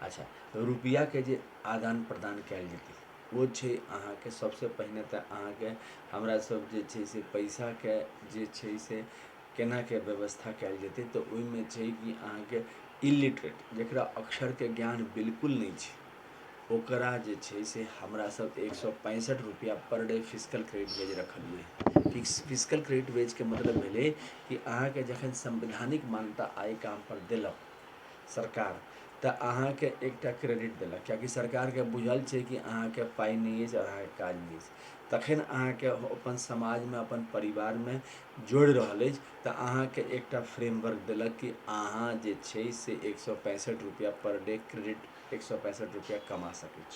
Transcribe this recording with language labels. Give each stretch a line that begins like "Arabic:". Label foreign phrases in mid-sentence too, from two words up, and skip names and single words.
Maithili: अच्छा, रुपया के जे आदान प्रदान कैल जेतै वो छै अहाँके सबसे पहिने तऽ अहाँके हमरा सब जे छै से पैसा के जे छै से केना के व्यवस्था कैल जेतै तऽ ओहिमे छै कि अहाँके इलिटरेट जकरा अक्षर के ज्ञान बिल्कुल नहीं छै ओकरा जे छै से हमरा सब 165 रुपया
English: per day physical credit wage
Maithili: रखलिए।
English: physical credit wage
Maithili: के मतलब भेलै कि अहाँके जखन संवैधानिक मान्यता आइ काम पर देलक सरकार तऽ अहाँके एकटा क्रेडिट देलक, कियाकि सरकार के बुझल छै कि अहाँके पाइ नहीं अछि और अहाँके काज नहीं अछि, तखन अहाँके अपन समाज में अपन परिवार में जोड़ि रहल अछि तऽ अहाँके एकटा फ्रेमवर्क देलक कि अहाँ जे छै से 165 रुपया
English: per day credit
Maithili: 165 रुपया कमा सकै छी।